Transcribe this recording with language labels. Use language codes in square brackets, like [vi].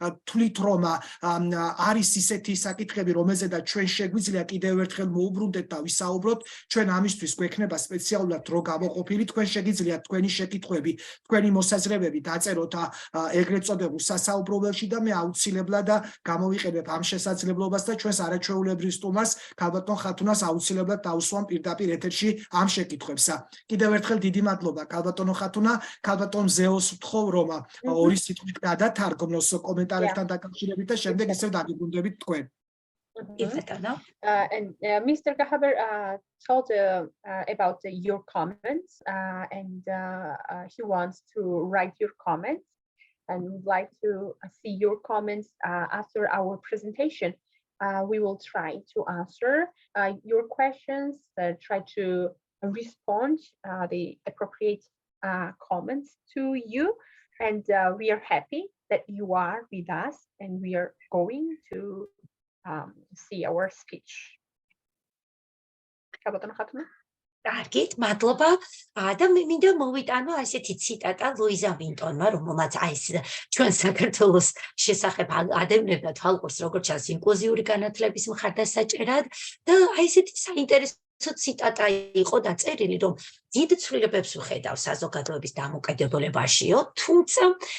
[ka] თვლით რომ არის ისეთი საკითხები, რომელზედაც ჩვენ შეგვიძლია კიდევ ერთხელ მოუბრუნდეთ და ვისაუბროთ, ჩვენ ამისთვის გვექნება სპეციალურად დრო გამოყოფილი, თქვენ შეგიძლიათ თქვენი შეკითხვები, თქვენი მოსაზრებები დაწეროთ ეგრეთ წოდებულ სასაუბრობელში და მე აუცილებლად გამოვიყენებ ამ შესაძლებლობას და ჩვენს არაჩვეულებრივ სტუმარს ქალბატონ ხათუნას აუცილებლად დავუსვამ პირდაპირ ეთერში ამ შეკითხვებს. კიდევ ერთხელ დიდი მადლობა ქალბატონო ხათუნა, ქალბატონ ზეოს ვთხოვ რომ ორი სიტყვით გადათარგმნოს კომენტარებთან დაკავშირებით და შემდეგ ისევ დაგიბრუნდებით თქვენ. [en] no? And Mr. Gahaber told about your comments, and he wants to write your comments, and would like to see your comments after our presentation. We will try to answer your questions, try to respond the appropriate comments to you, and we are happy that you are with us, and we are going to see our speech. [ka] კარგით, მადლობა. და მინდა მოვიტანო ასეთი ციტატა ლუიზა ვინტონმა, რომელმაც აი ეს ჩვენ საქართველოს შესახებ ადევნებდა თვალყურს, როგორც ჩანს, ინკლუზიური განათლების მხარდასაჭერად და აი ესეთი საინტერესო ციტატა იყო დაწერილი, რომ დიდ ცვლილებებს ვხედავ საზოგადოების დამოკიდებულებაშიო, თუმცა